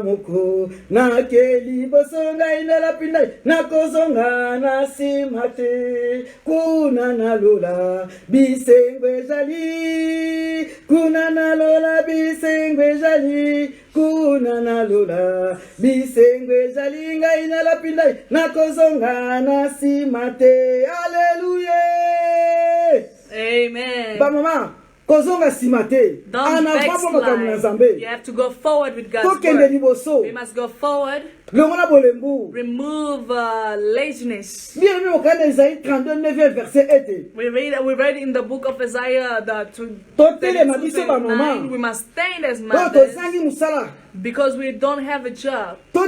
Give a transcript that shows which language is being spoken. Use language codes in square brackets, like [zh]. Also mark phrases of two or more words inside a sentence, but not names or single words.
[ln] moko na keliboso, ngai na lapindai nakozonga nasimate, kuna na lola bisengwe jali, kuna na lola bisengwe jali, kuna na lola bisengwe jali, ngai na lapindai nakozonga nasimate. [en] Hallelujah. Amen. [ln] Ba mama kozonga simate. [en] Don't backslide. You have to go forward with God's word. We must go forward. Remove laziness. We read in the book of Isaiah that 32:9 we must stand as mothers because we don't have a job.